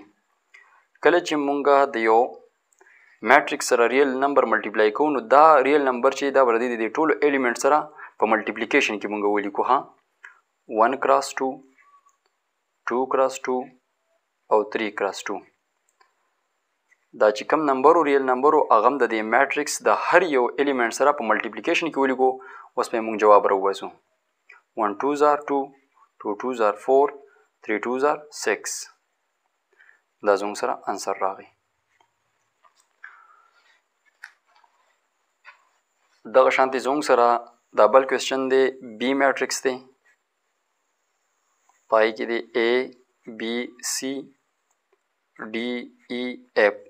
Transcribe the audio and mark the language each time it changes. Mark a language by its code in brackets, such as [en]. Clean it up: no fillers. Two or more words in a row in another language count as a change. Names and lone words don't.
[ps] کله چې موږ د یو میټریکس سره [en] real number multiply [ps] کوو نو دا [en] real number [ps] چې دا به د دې ټولو ایلیمنټ سره په ملټیپلیکیشن کې موږ ولیکو. [en] ها 1 cross 2 2 cross 2 او 3 cross 2. [ps] دا چې کوم نمبر [en] real number [ps] هغه هم د دې میټریکس د هر یو ایلیمنټ سره په ملټیپلیکیشن کې ولیکو. اوس به موږ جواب راوباسو. [en] 1 2s are 2 2 2s are 4 3 2s are 6. [ps] دا زموږ سره انسر راغی. دغه شانتې زموږ سره دا بل کوېسچن دی. B میټریکس دی، پای کې دی A B C D E F.